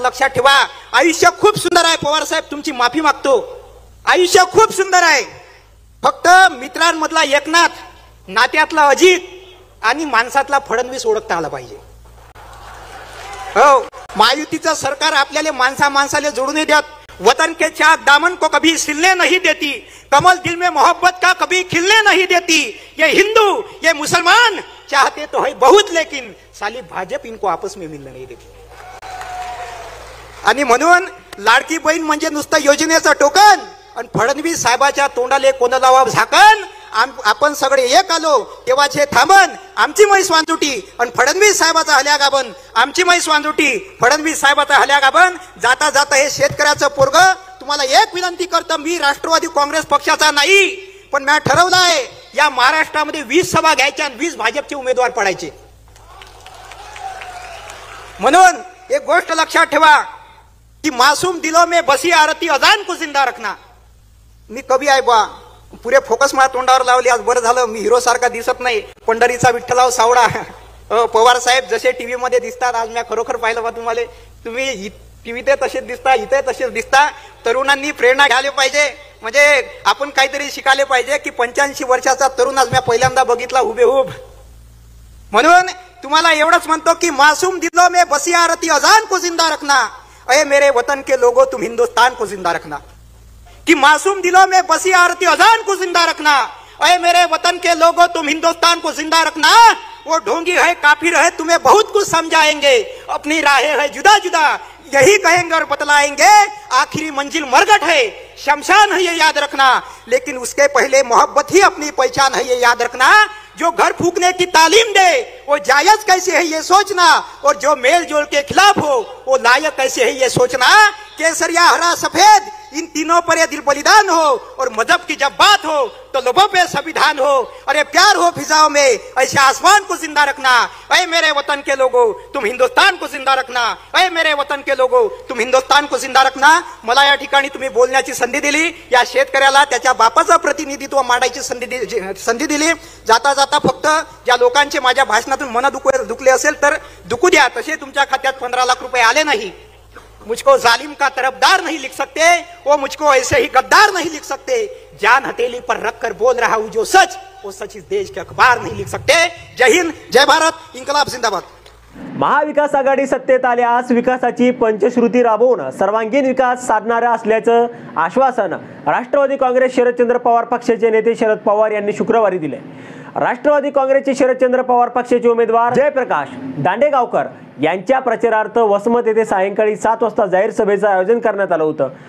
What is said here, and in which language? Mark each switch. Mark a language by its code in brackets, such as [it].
[mr] लक्षात ठेवा, आयुष्य खूप सुंदर आहे. पवार साहेब तुमची माफी मागतो, आयुष्य खूप सुंदर आहे. फक्त मित्रांमधला एकनाथ, नात्यातला अजित आणि माणसातला फडणवीस ओळखता आला पाहिजे. हो, महायुतीचं सरकार आपल्याला माणसाला जोडून देत. [hi] वतन के चाक दामन को कभी सिलने नहीं देती, कमल दिल में मोहब्बत का कभी खिलने नहीं देती, ये हिंदू ये मुसलमान चाहते तो है बहुत, लेकिन साली भाजप इनको आपस में मिलने नहीं देती. [mr] आणि म्हणून लाडकी बहीण म्हणजे नुसतं योजनेचं टोकन, आणि फडणवीस साहेबाच्या तोंडाले कोण लावा झाकण. आपण सगळे एक आलो तेव्हाचे थांबन, आमची म्हैस वांजोटी आणि फडणवीस साहेबाचा हल्या गाबन, आमची म्हैस वांजोटी फडणवीस साहेबाचा हल्या गाबन. जाता जाता हे शेतकऱ्याचं पोरग तुम्हाला एक विनंती करतो, मी राष्ट्रवादी काँग्रेस पक्षाचा नाही, पण मी ठरवलं आहे या महाराष्ट्रामध्ये 20 सभा घ्यायच्या आणि 20 भाजपचे उमेदवार पडायचे. म्हणून एक गोष्ट लक्षात ठेवा की [hi] मासूम दिलों में बसी आरती अजान को जिंदा रखना. [mr] मी कवी आहे बा, पुरे फोकस माझ्या तोंडावर लावली. आज बरं झालं मी हिरो सारखा दिसत नाही, पंढरीचा विठ्ठलाव सावडा. पवार साहेब जसे टीव्ही मध्ये दिसतात, आज मी खरोखर पाहिलं बा तुम्हाला, तुम्ही टीव्हीत तसेच दिसता, इथे तसेच दिसता. तरुणांनी प्रेरणा घ्यायला पाहिजे, म्हणजे आपण काहीतरी शिकायला पाहिजे की 85 वर्षाचा तरुण आज मी पहिल्यांदा बघितला हुबेहूब. म्हणून तुम्हाला एवढंच म्हणतो की [hi] मासूम दिलों में बसी आरती अजान को जिंदा रखना, अये मेरे वतन के लोगों तुम हिंदुस्तान को जिंदा रखना. कि मासूम दिलों में बसी आरती अजान को जिंदा रखना, अरे मेरे वतन के लोगों तुम हिंदुस्तान को जिंदा रखना. वो ढोंगी है काफिर है तुम्हें बहुत कुछ समझाएंगे, अपनी राहें है जुदा जुदा यही कहेंगे और बतलाएंगे, आखिरी मंजिल मरगट है शमशान है ये याद रखना, लेकिन उसके पहले मोहब्बत ही अपनी पहचान है ये याद रखना. जो घर फूकने की तालीम दे वो जायज कैसे है ये सोचना, और जो मेल जोल के खिलाफ हो वो लायक कैसे है ये सोचना. केसरिया हरा सफेद इन तीनों पर ये दिल बलिदान हो और मजहब की जब बात हो तो लोगों पे संविधान हो। अरे प्यार हो फिजाओं में ऐसे आसमान को जिंदा रखना। अरे मेरे वतन के लोगों तुम हिंदुस्तान को जिंदा रखना। अरे मेरे वतन के लोगों तुम हिंदुस्तान को जिंदा रखना। [mr] मला या ठिकाणी तुम्ही बोलण्याची संधी दिली, या शेतकऱ्याला त्याच्या बापाचं प्रतिनिधित्व मांडायची संधी दिली। जाता जाता फक्त ज्या लोकांचे माझ्या भाषणातून मन दुखले असेल तर दुखू द्या, तसे तुमच्या खात्यात 15 लाख रुपये आले नाही। [hi] मुझको जालिम का तरफदार नहीं लिख सकते, वो मुझको ऐसे ही गद्दार नहीं लिख सकते। जान हथेली पर रखकर बोल रहा हूं जो सच, वो सच इस देश के अखबार नहीं लिख सकते। जय हिंद, जय भारत, इन्कलाब जिंदाबाद। [mr] महाविकास आघाडी सत्तेत आल्यास विकासाची पंचश्रुती राबवून सर्वांगीण विकास साधणार असल्याचं आश्वासन राष्ट्रवादी काँग्रेस शरदचंद्र पवार पक्षाचे नेते शरद पवार यांनी शुक्रवारी दिले। राष्ट्रवादी काँग्रेसचे शरदचंद्र पवार पक्षाचे उमेदवार जयप्रकाश दांडेगावकर यांच्या प्रचारार्थ वसमत येथे सायंकाळी 7 वाजता जाहीर सभेचं आयोजन करण्यात आलं होतं।